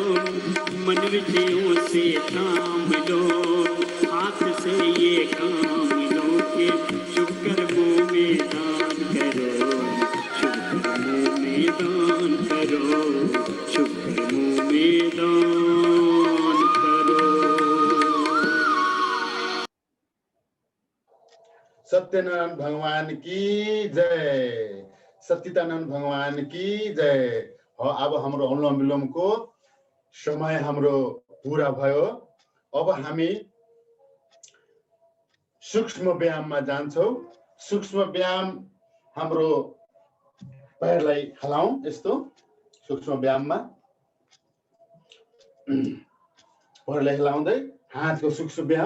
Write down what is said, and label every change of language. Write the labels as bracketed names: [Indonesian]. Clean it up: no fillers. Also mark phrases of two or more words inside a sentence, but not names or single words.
[Hindi] मन विषयों से थाम लो, हाथ से ये काम लो के शुभ कर्मों में दान करो, शुभ कर्मों में दान करो, शुभ कर्मों में दान करो। सत्यनारायण भगवान की जय, सच्चिदानंद भगवान की जय। [Nepali] अब हाम्रो अनुलोम विलोमको समय हाम्रो पूरा भयो। अब हामी सूक्ष्म व्यायाममा जान्छौँ। सूक्ष्म व्यायाम हाम्रो पैरलाई हलाउँ, यस्तो सूक्ष्म व्यायाममा पैरलाई हलाउँदै हातको सूक्ष्म व्यायाम।